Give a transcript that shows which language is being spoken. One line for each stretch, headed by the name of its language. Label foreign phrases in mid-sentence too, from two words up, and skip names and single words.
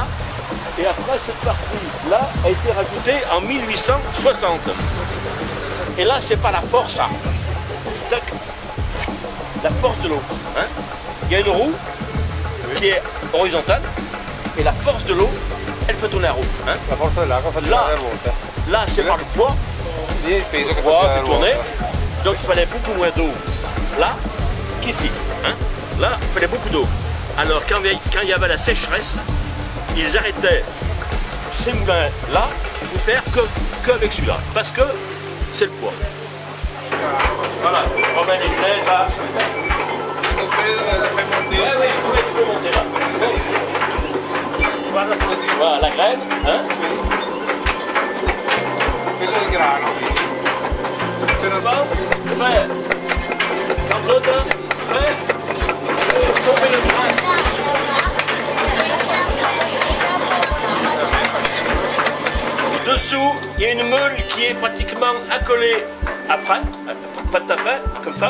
French: Et après, cette partie-là a été rajoutée en 1860. Et là, c'est pas la force, ça. Tac. La force de l'eau. Hein. Il y a une roue qui est horizontale. Et la force de l'eau, elle fait tourner la roue. Hein. La force de
Italian: l'acqua fa girare la ruota.
French: Là, c'est par le poids.
Italian: Il peso che
French: Poids
Italian: fa
French: qui tournait. Donc il fallait beaucoup moins d'eau là qu'ici. Hein. Là, il fallait beaucoup d'eau. Alors quand il y avait la sécheresse, ils arrêtaient ces moulins-là pour faire que avec celui-là. Parce que c'est le poids. Voilà, on met les grèves là. Oui, vous pouvez monter là. Voilà la graine. Hein.
Italian: Quello è il grano.
French: Fait, quand l'autre fait tomber le grain. Dessous, il y a une meule qui est pratiquement accolée après, pas tout à fait, comme ça.